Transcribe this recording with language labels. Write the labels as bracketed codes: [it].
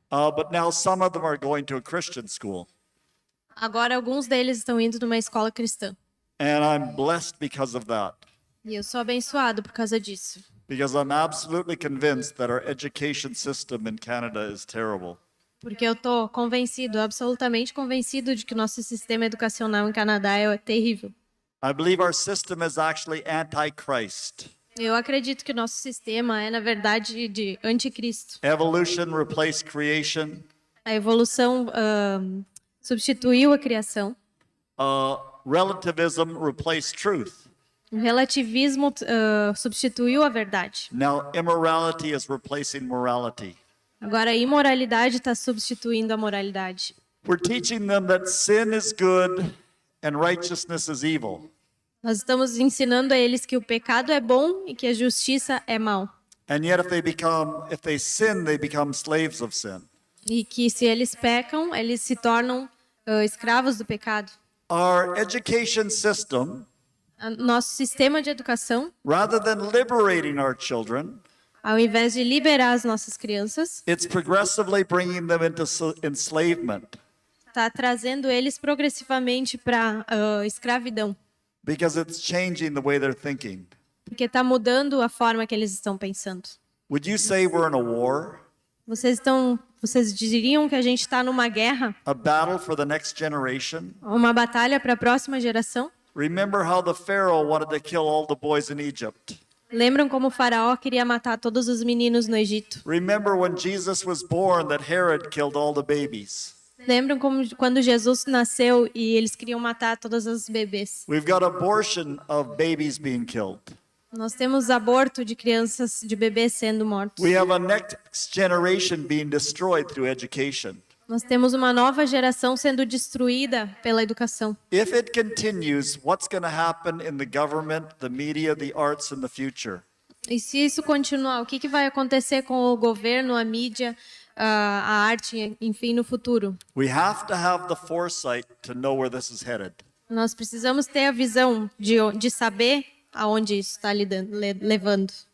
[en] But now some of them are going to a Christian school. [pt] Agora, alguns deles estão indo numa escola cristã. [en] And I'm blessed because of that. [pt] E eu sou abençoado por causa disso. [en] Because I'm absolutely convinced that our education system in Canada is terrible. [pt] Porque eu estou absolutamente convencido de que o nosso sistema educacional em Canadá é terrível. [en] I believe our system is actually anti-Christ. [pt] Eu acredito que o nosso sistema é, na verdade, de anticristo. [en] Evolution replaced creation. [pt] A evolução substituiu a criação. [en] Relativism replaced truth. [pt] O relativismo substituiu a verdade. [en] Now immorality is replacing morality. [pt] Agora a imoralidade está substituindo a moralidade. [en] We're teaching them that sin is good and righteousness is evil. [pt] Nós estamos ensinando a eles que o pecado é bom e que a justiça é mal. [en] And yet if they sin, they become slaves of sin. [pt] E que se eles pecam, eles se tornam escravos do pecado. [en] Our education system, [pt] Nosso sistema de educação, [en] rather than liberating our children, [pt] ao invés de liberar as nossas crianças, [en] it's progressively bringing them into enslavement. [pt] está trazendo eles progressivamente para escravidão. [en] Because it's changing the way they're thinking. [pt] Porque está mudando a forma que eles estão pensando. [en] Would you say we're in a war? [pt] Vocês diriam que a gente está numa guerra, [en] A battle for the next generation? [pt] uma batalha para a próxima geração? [en] Remember how the Pharaoh wanted to kill all the boys in Egypt. [pt] Lembram como o faraó queria matar todos os meninos no Egito? [en] Remember when Jesus was born that Herod killed all the babies. [pt] Lembram como quando Jesus nasceu e eles queriam matar todos os bebês? [en] We've got abortion of babies being killed. [pt] Nós temos aborto de crianças, de bebês sendo mortos. [en] We have a next generation being destroyed through education. [pt] Nós temos uma nova geração sendo destruída pela educação. [en] If it continues, what's going to happen in the government, the media, the arts in the future? [pt] E se isso continuar, o que vai acontecer com o governo, a mídia, a arte, enfim, no futuro? [en] We have to have the foresight to know where this is headed. [pt] Nós precisamos ter a visão de saber aonde isso está levando.